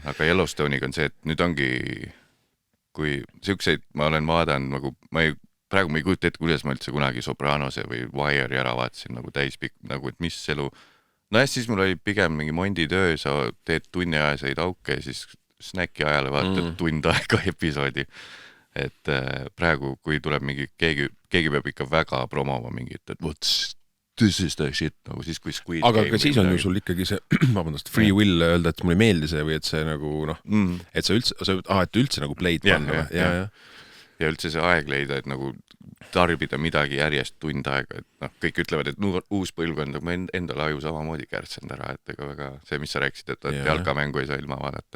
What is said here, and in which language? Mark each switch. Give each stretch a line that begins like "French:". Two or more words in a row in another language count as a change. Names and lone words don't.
Estonian: Aga Yellowstone'iga on see, et nüüd ongi, kui siukseid ma olen vaadanud, nagu praegu ma ei kujuta ette, kuidas ma üldse kunagi Sopranose või Wire'i ära vaatasin nagu täispikk, nagu et mis elu. No siis mul oli pigem mingi mondi töö, sa teed tunni ajaseid auke ja siis snäki ajale vaatad tund aega episoodi. Et praegu, kui tuleb mingi, keegi peab ikka väga promoma mingit, et
English: this is the shit,
Estonian: nagu siis kui Squid Game. Aga siis on ju sul ikkagi see, vabandust,
English: free will
Estonian: öelda, et mulle ei meeldi see või et see nagu, et sa üldse nagu play'd panna. Ja üldse see aeg leida, et nagu tarbida midagi järjest tund aega, et kõik ütlevad, et uus põlvkond, ma endale aju samamoodi kärtsend ära, et ega väga see, mis sa rääkisid, et jalkamängu ei saa ilma vaadata.